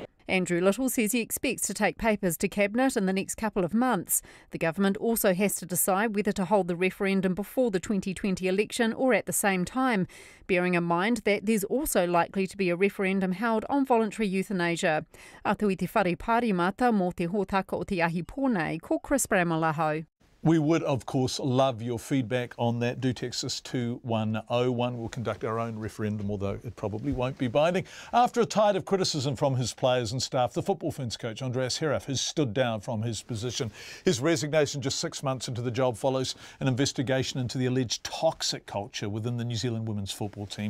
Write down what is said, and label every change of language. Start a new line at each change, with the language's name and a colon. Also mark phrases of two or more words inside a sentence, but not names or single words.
English: Andrew Little says he expects to take papers to Cabinet in the next couple of months. The government also has to decide whether to hold the referendum before the 2020 election or at the same time, bearing in mind that there's also likely to be a referendum held on voluntary euthanasia.
Māori: Atu I te whare pārimata mō te hōtaka o te ahi pōnei, ko Chris Bramalaho.
English: We would, of course, love your feedback on that. Do text us 2101. We'll conduct our own referendum, although it probably won't be binding. After a tide of criticism from his players and staff, the Football Ferns coach, Andreas Heraf, has stood down from his position. His resignation just 6 months into the job follows an investigation into the alleged toxic culture within the New Zealand women's football team.